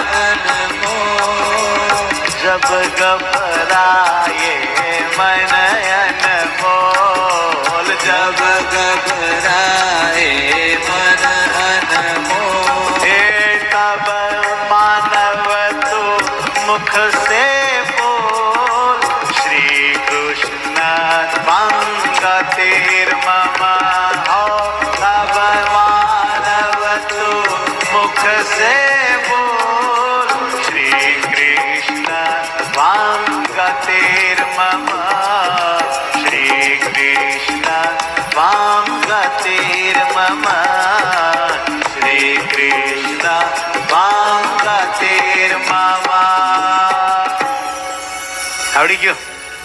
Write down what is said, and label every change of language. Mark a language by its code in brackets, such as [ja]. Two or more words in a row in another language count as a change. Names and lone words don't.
[hi] अनमोल, जब घबराए मन अनमोल, जब घबराए मन अनमोल, हे तब मानव तू मुख से बोल, [sa] श्री कृष्ण त्वं गतिर्मम. [hi] हो तब मानव तू मुख से बोल, [sa] श्री कृष्ण त्वं गतिर्मम. श्री कृष्ण त्वं गतिर्मम. श्री कृष्ण त्वं गतिर्मम. [gu] આવડી ગયો?